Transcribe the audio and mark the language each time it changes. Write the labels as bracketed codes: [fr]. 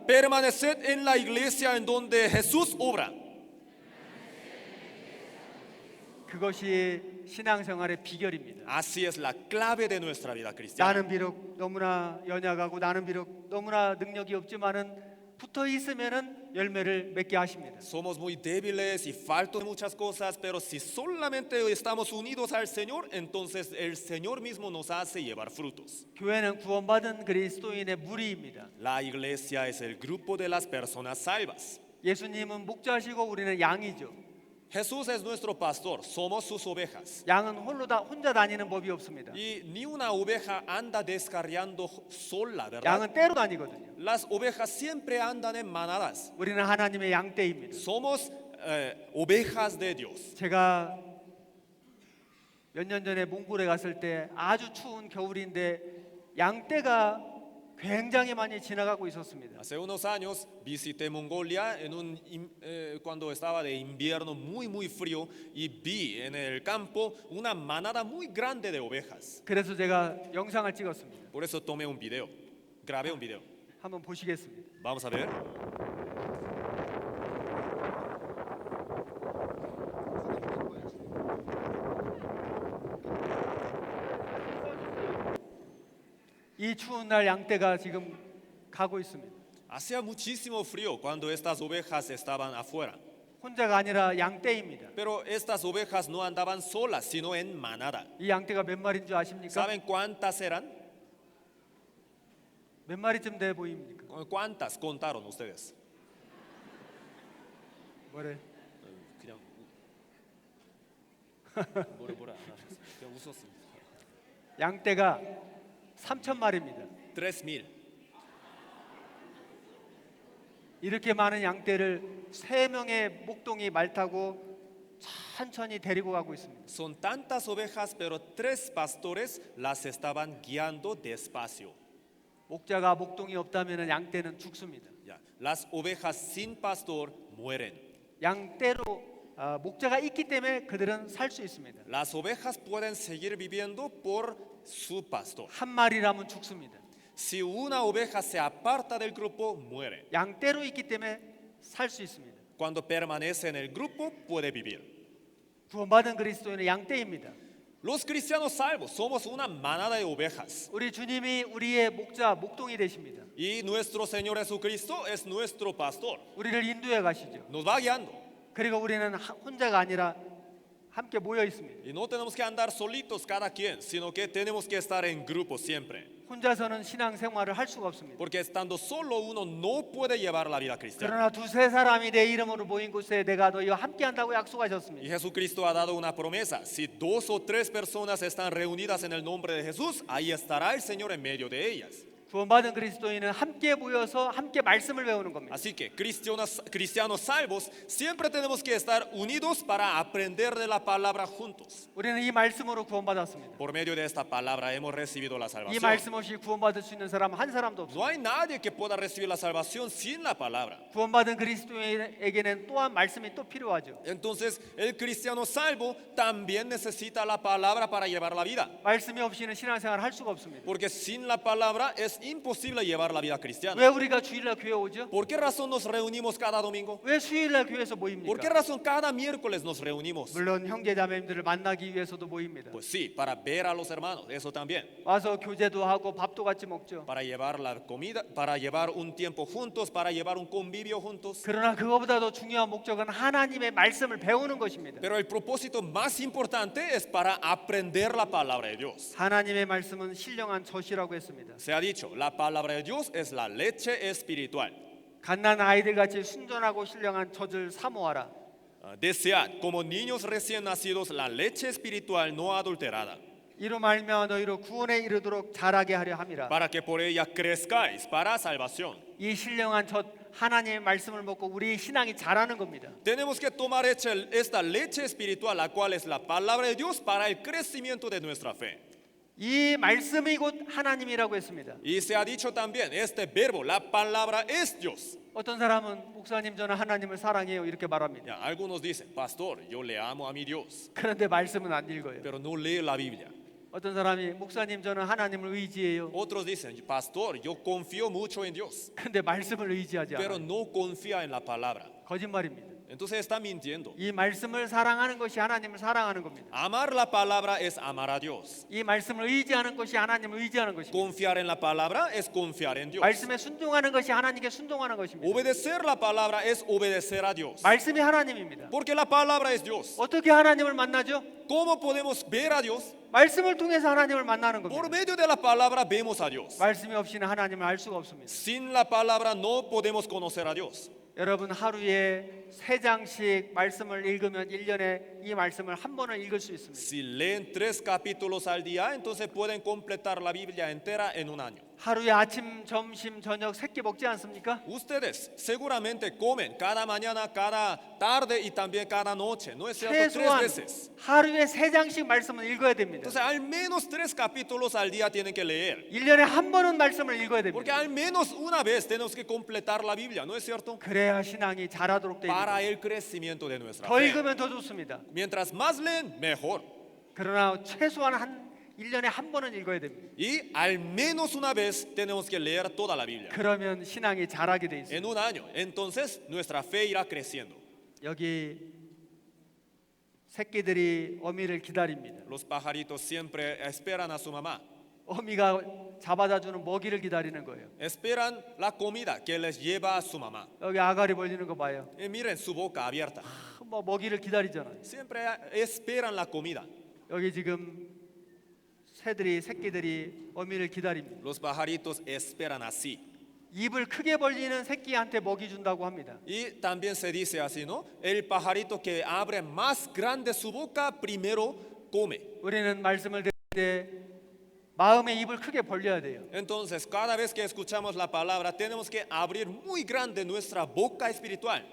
[es] Permaneced en la iglesia en donde Jesús obra. [ko] 그것이 신앙생활의 비결입니다. [es] Así es la clave de nuestra vida cristiana. [ko] 나는 비록 너무나 연약하고 나는 비록 너무나 능력이 없지만은 붙어 있으면은 열매를 맺게 하십니다. [es] Somos muy débiles y faltos de muchas cosas, pero si solamente estamos unidos al Señor, entonces el Señor mismo nos hace llevar frutos. [ko] 교회는 구원받은 그리스도인의 무리입니다. [es] La iglesia es el grupo de las personas salvas. [ko] 예수님은 목자시고 우리는 양이죠. [es] Jesús es nuestro pastor, somos sus ovejas. [ko] 양은 혼자 다니는 법이 없습니다. [es] Y ni una oveja anda descarriando sola, ¿verdad? [ko] 양은 떼로 다니거든요. [es] Las ovejas siempre andan en manadas. [ko] 우리는 하나님의 양떼입니다. [es] Somos ovejas de Dios. [ko] 제가 몇 년 전에 몽골에 갔을 때 아주 추운 겨울인데 양떼가 굉장히 많이 지나가고 있었습니다. [es] Hace unos años visité Mongolia cuando estaba de invierno muy frío y vi en el campo una manada muy grande de ovejas. [ko] 그래서 제가 영상을 찍었습니다. [es] Por eso tomé un video, grabé un video. [ko] 한번 보시겠습니다. [es] Vamos a ver. [ko] 이 추운 날 양떼가 지금 가고 있습니다. [es] Hacía muchísimo frío cuando estas ovejas estaban afuera. [ko] 혼자가 아니라 양떼입니다. [es] Pero estas ovejas no andaban solas, sino en manada. [ko] 이 양떼가 몇 마리인 줄 아십니까? [es] ¿Saben cuántas eran? [ko] 몇 마리쯤 돼 보입니까? [es] ¿Cuántas contaron ustedes? [ko] 뭐래? 그냥 뭐라 안 하셨어요. 그냥 웃었습니다. 양떼가 3,000마리입니다. [es] 3,000. [ko] 이렇게 많은 양떼를 3명의 목동이 말 타고 천천히 데리고 가고 있습니다. [es] Son tantas ovejas, pero 3 pastores las estaban guiando despacio. [ko] 목자가 목동이 없다면 양떼는 죽습니다. [es] Ya, las ovejas sin pastor mueren. [ko] 양떼로 목자가 있기 때문에 그들은 살 수 있습니다. [es] Las ovejas pueden seguir viviendo por su pastor. [ko] 한 마리라면 죽습니다. [es] Si una oveja se aparta del grupo, muere. [ko] 양떼로 있기 때문에 살 수 있습니다. [es] Cuando permanece en el grupo, puede vivir. [ko] 구원받은 그리스도인은 양떼입니다. [es] Los cristianos salvos somos una manada de ovejas. [ko] 우리 주님이 우리의 목자, 목동이 되십니다. [es] Y nuestro Señor Jesucristo es nuestro pastor. [ko] 우리를 인도해 가시죠. [es] Nos va guiando. [ko] 그리고 우리는 혼자가 아니라 함께 모여 있습니다. [es] Y no tenemos que andar solitos cada quien, sino que tenemos que estar en grupo siempre. [ko] 혼자서는 신앙 생활을 할 수가 없습니다. [es] Porque estando solo uno no puede llevar la vida cristiana. [ko] 그러나 두세 사람이 내 이름으로 모인 곳에 내가 너희와 함께 한다고 [es] Y [ko] 약속하셨습니다. [es] Jesucristo ha dado una promesa. Si 2 o 3 personas están reunidas en el nombre de Jesús, ahí estará el Señor en medio de ellas. [ko] 구원받은 그리스도인은 함께 모여서 함께 말씀을 배우는 겁니다. [es] Así que cristianos salvos siempre tenemos que estar unidos para aprender de la palabra juntos. [ko] 우리는 이 말씀으로 구원받았습니다. [es] Por medio de esta palabra hemos recibido la [ko] 이 [es] salvación. [ko] 말씀 없이 구원받을 수 있는 사람 한 사람도 없습니다. [es] No hay nadie que pueda recibir la salvación sin la palabra. [ko] 구원받은 그리스도인에게는 또한 말씀이 또 필요하죠. [es] Entonces, el cristiano salvo también necesita la palabra para llevar la vida. [ko] 말씀이 없이는 신앙생활 할 수가 없습니다. [es] Porque sin la palabra es imposible llevar la vida cristiana. [ko] 왜 우리가 주일날 교회 오죠? [es] ¿Por qué razón nos reunimos cada domingo? [ko] 왜 수요일날 교회에서 [es] ¿Por qué [ko] 모입니까? [es] razón cada miércoles nos reunimos? [ko] 물론 형제자매님들을 만나기 위해서도 모입니다. [es] Pues sí, para ver a los hermanos, eso también. [ko] 와서 교제도 하고 밥도 같이 먹죠. [es] Para llevar la comida, para llevar un tiempo juntos, para llevar un convivio juntos. [ko] 그러나 그거보다도 중요한 목적은 하나님의 말씀을 배우는 것입니다. [es] Pero el propósito más importante es para aprender la palabra de Dios. [ko] 하나님의 말씀은 신령한 젖이라고 했습니다. [es] Se ha dicho, la palabra de Dios es la leche espiritual. [ko] 갓난 아이들 같이 순전하고 신령한 젖을 사모하라. [es] Desead, como niños recién nacidos, la leche espiritual no adulterada, [ko] 이로 말미암아 너희로 구원에 이르도록 자라게 하려 함이라. [es] para que por ella crezcáis para salvación. [ko] 이 신령한 젖 하나님의 말씀을 먹고 우리 신앙이 자라는 겁니다. [es] Tenemos que tomar esta leche espiritual, la cual es la palabra de Dios, para el crecimiento de nuestra fe. [ko] 이 말씀이 곧 하나님이라고 했습니다. [es] Y se ha dicho también, este verbo, la palabra es Dios. [ko] 어떤 사람은 목사님 저는 하나님을 사랑해요 이렇게 말합니다. [es] Ya, algunos dicen, pastor, yo le amo a mi Dios, [ko] 그런데 말씀은 안 읽어요. [es] pero no lee la Biblia. [ko] 어떤 사람이 목사님 저는 하나님을 의지해요. [es] Otros dicen, pastor, yo confío mucho en Dios, [ko] 근데 말씀을 의지하지 [es] pero [ko] 않아요. [es] no confía en la palabra. [ko] 거짓말입니다. [es] entonces está mintiendo. [ko] 이 말씀을 사랑하는 것이 하나님을 사랑하는 겁니다. [es] Amar la palabra es amar a Dios. [ko] 이 말씀을 의지하는 것이 하나님을 의지하는 것입니다. [es] Confiar en la palabra es confiar en Dios. [ko] 말씀에 순종하는 것이 하나님께 순종하는 것입니다. [es] Obedecer la palabra es obedecer a Dios. [ko] 말씀이 하나님입니다. [es] Porque la palabra es Dios. [ko] 어떻게 하나님을 만나죠? [es] ¿Cómo podemos ver a Dios? [ko] 말씀을 통해서 하나님을 만나는 [es] Por [ko] 겁니다. [es] medio de la palabra vemos a Dios. [ko] 말씀이 없이는 하나님을 알 수가 없습니다. [es] Sin la palabra no podemos conocer a Dios. [ko] 여러분 하루에 3장씩 말씀을 읽으면 1년에 이 말씀을 한 번을 읽을 수 있습니다. [es] Si leen 3 capítulos al día, entonces pueden completar la Biblia entera en un año. [ko] 하루에 아침, 점심, 저녁 3끼 먹지 않습니까? [es] Ustedes seguramente comen cada mañana, cada tarde y también cada noche, ¿no es cierto? 3 [ko] 최소한 [es] veces. [ko] 하루에 3장씩 말씀을 읽어야 됩니다. [es] Entonces, al menos 3 capítulos al día tienen que leer. [ko] 1년에 한 번은 말씀을 읽어야 [es] Porque [ko] 됩니다. [es] al menos una vez tenemos que completar la Biblia, ¿no es cierto? [ko] 그래야 신앙이 자라도록 되어 [es] Para [ko] 있습니다. [es] el crecimiento de nuestra [ko] 더 [es] fe. [ko] 읽으면 더 좋습니다. [es] Mientras más leen, mejor. [ko] 그러나 최소한 1년에 한 번은 읽어야 됩니다. [es] Y al menos una vez tenemos que leer toda la Biblia. [ko] 그러면 신앙이 자라게 돼 있습니다. [es] En un año. Entonces nuestra fe irá creciendo. [ko] 여기 새끼들이 어미를 기다립니다. [es] Los pajaritos siempre esperan a su mamá. [ko] 어미가 잡아다 주는 먹이를 기다리는 거예요. [es] Esperan la comida que les lleva a su mamá. [ko] 여기 아가리 벌리는 거 봐요. [es] Y miren su boca abierta. [ko] 뭐 먹이를 기다리잖아요. [es] Siempre esperan la comida. [ko] 여기 지금 새끼들이 어미를 기다립니다. [es] Los pajaritos esperan así. [ko] 입을 크게 벌리는 새끼한테 먹이 준다고 합니다. [es] Y también se dice así, ¿no? El pajarito que abre más grande su boca primero come. [ko] 우리는 말씀을 들을 때 마음의 입을 크게 벌려야 돼요. [es] Entonces, cada vez que escuchamos la palabra, tenemos que abrir muy grande nuestra boca espiritual.